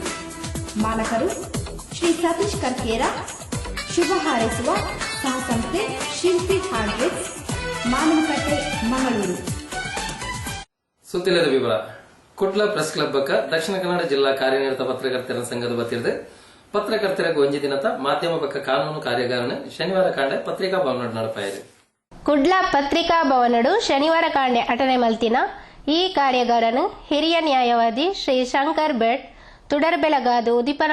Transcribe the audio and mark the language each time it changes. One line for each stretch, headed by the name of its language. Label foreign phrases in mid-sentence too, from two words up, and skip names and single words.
Kannada: ಮಾಲಕರು ಶ್ರೀ ಸತೀಶ್ ಕರ್ಕೇರ. ಶುಭ ಹಾರೈಸುವ ಸಹಸಂಸ್ಥೆ ಶಿಲ್ಪಿ ಹಾರ್ಡ್ವೇರ್, ಮಾನವಕಟ್ಟೆ, ಮಂಗಳೂರು.
Tulu: ಸುದ್ದಿಲದ ವಿವರ. ಕುಡ್ಲ ಪ್ರೆಸ್ ಕ್ಲಬ್ ಬಕ್ಕ ದಕ್ಷಿಣ ಕನ್ನಡ ಜಿಲ್ಲಾ ಕಾರ್ಯನಿರತ ಪತ್ರಕರ್ತರ ಸಂಘದ ವತಿಯದ್ದು ಪತ್ರಕರ್ತರಿಗೆ ಒಂಜಿ ದಿನದ ಮಾಧ್ಯಮ ಬಕ್ಕ ಕಾನೂನು ಕಾರ್ಯಾಗಾರನ ಶನಿವಾರ ಕಾಂಡೆ ಪತ್ರಿಕಾ ಭವನ ನಡಪಾಯಿದೆ. ಕುಡ್ಲ ಪತ್ರಿಕಾ ಭವನಡು ಶನಿವಾರ ಕಾಂಡೆ ಅಟನೆ ಮಲ್ತಿನ ಈ ಕಾರ್ಯಾಗಾರನು ಹಿರಿಯ ನ್ಯಾಯವಾದಿ ಶ್ರೀ ಶಂಕರ್ ಭಟ್ ತುಡರ್ಬೆಳಗಾದು ಉದಿಪನ